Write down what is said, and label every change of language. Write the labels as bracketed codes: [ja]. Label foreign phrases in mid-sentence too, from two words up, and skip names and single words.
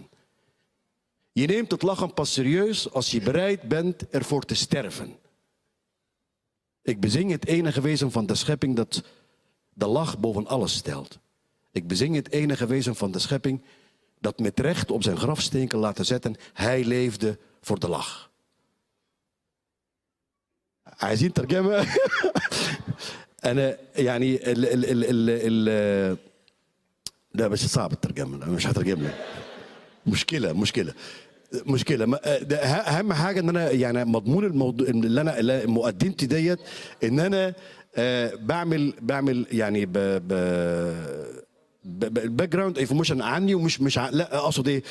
[nl] Je neemt het lachen pas serieus als je bereid bent ervoor te sterven. Ik bezing het enige wezen van de schepping dat de lach boven alles stelt. Ik bezing het enige wezen van de schepping dat met recht op zijn grafsteen kan laten zetten. Hij leefde voor de lach. [ar] عايزين ترجمة. أنا يعني لا بس صعب الترجمة. أنا مش هترجم لك. مشكلة. اهم حاجه ان انا يعني مضمون الموضوع اللي انا مقدمتي ديت ان انا بعمل يعني [en] background information [ar] عني ومش لا اقصد ايه.